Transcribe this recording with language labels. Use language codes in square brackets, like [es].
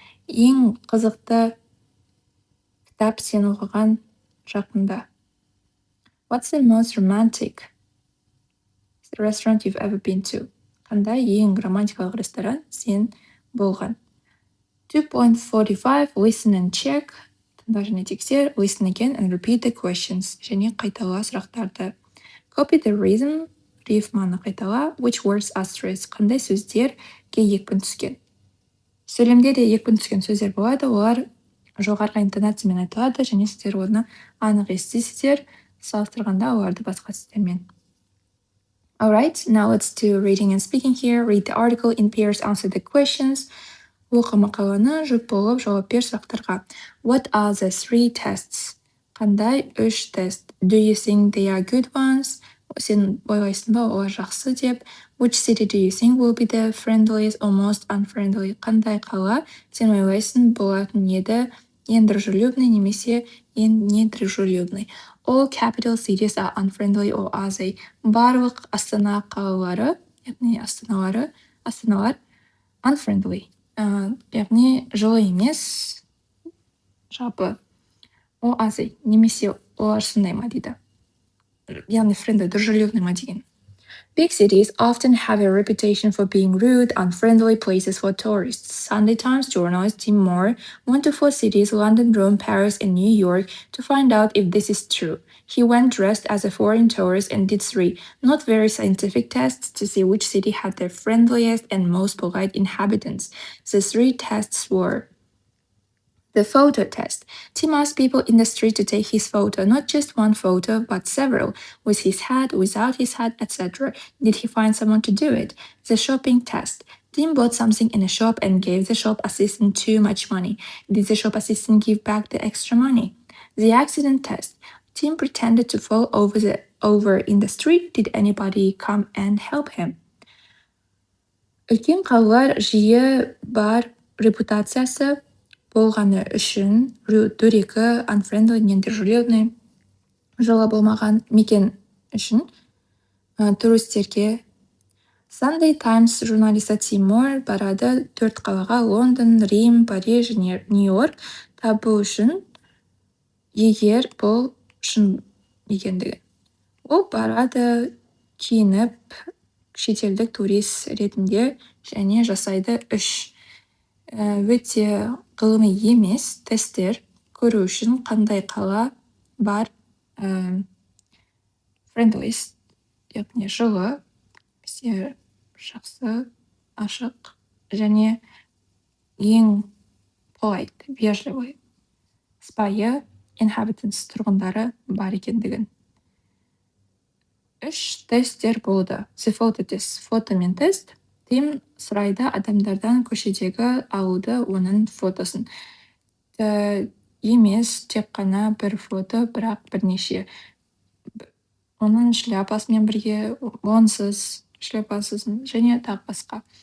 [kk] Ең қызықты кітап сен оқыған жақында? [en] What's the most romantic restaurant you've ever been to? [kk] Қандай ең романтикалық ресторан сен болған? [en] 2.45 Listen and check. [kk] Тыңда және тексер. [en] Listen again and repeat the questions. [kk] Және қайтала сұрақтарды. [en] Copy the rhythm. [kk] Рифманы қайтала. [en] Which words are stressed? [kk] Қандай сөздерге екпін түскен? Сөйлемде де екпін түскен сөздер болады. Олар жоғарғы интонациямен айтылады, және сіздер оны анық естисіздер. Салыстырғанда оларды басқа сөздермен. [en] Alright, now let's do reading and speaking here. Read the article in pairs, answer the questions. [kk] Оқы мақаланы, жұп болып жауап бер сұрақтарға. [en] What are the 3 tests? [kk] Қандай 3 тест? [en] Do you think they are good ones? [kk] Сен ойлайсың ба олар жақсы деп? [en] Which city do you think will be the friendliest or most unfriendly? [kk] Қандай қала сен ойлайсың болатын еді? Ең [ru] дружелюбный [kk] немесе ең [ru] недружелюбный? [en] All capital cities are unfriendly or are they? [kk] Барлық астана қалалары, яғни астаналар unfriendly. Яғни жылы емес, жалпы [en] or are they? [kk] Немесе олар сондай ма дейді. Яғни friendly, дружелюбный ма деген. [en] Big cities often have a reputation for being rude, unfriendly places for tourists. Sunday Times journalist Tim Moore went to 4 cities, London, Rome, Paris, and New York, to find out if this is true. He went dressed as a foreign tourist and did 3 not very scientific tests to see which city had the friendliest and most polite inhabitants. The 3 tests were: the photo test. Tim asked people in the street to take his photo, not just one photo, but several, with his hat, without his hat, etc. Did he find someone to do it? The shopping test. Tim bought something in a shop and gave the shop assistant too much money. Did the shop assistant give back the extra money? The accident test. Tim pretended to fall over in the street. Did anybody come and help him? [kk] Үлкен қалалар жиі бар репутациясы болғаны үшін дөрекі, unfriendly, недружелюбный, жылы болмаған мекен үшін туристерге. Sunday Times журналисті Тим Мор барады 4 қалаға: Лондон, Рим, Париж, Нью-Йорк табу үшін, егер бұл шын екендігі. Ол барады киініп шетелдік турист ретінде және жасайды 3 өте ғылыми емес тесттер көру үшін қандай қала бар friendliest, яғни жылы, жақсы, ашық, және ең polite, вежливый, сыпайы inhabitants, тұрғындары бар екендігін. 3 тесттер болды. [en] The photo test, [kk] фотомен тест. Тим сұрайды адамдардан көшедегі алуды оның фотосын. емес тек қана бір фото, бірақ бірнеше. Оның шляпасымен бірге, онсыз, шляпасыз және тағы басқа.